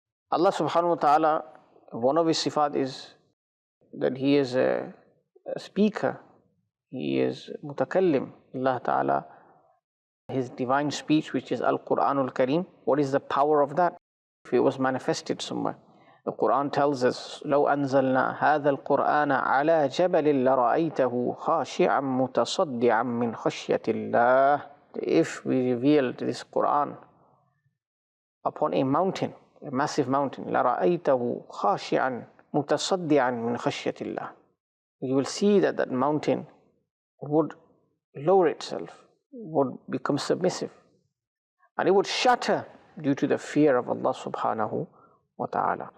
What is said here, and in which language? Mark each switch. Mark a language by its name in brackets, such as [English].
[English] Allah subhanahu wa ta'ala, one of His sifat is that He is a speaker. He is mutakallim. Allah Ta'ala, His divine speech, which is Al-Quranul Kareem, what is the power of that? If it was manifested somewhere. The Quran tells us, [Arabic] لو أنزلنا هذا القرآن على جبل لرأيته خاشعا متصدعا من خشية الله. [English] If we revealed this Quran upon a mountain, a massive mountain, [Arabic] لرأيته خاشعا متصدعا من خشية الله, [English] you will see that that mountain would lower itself, would become submissive, and it would shatter due to the fear of Allah subhanahu wa ta'ala.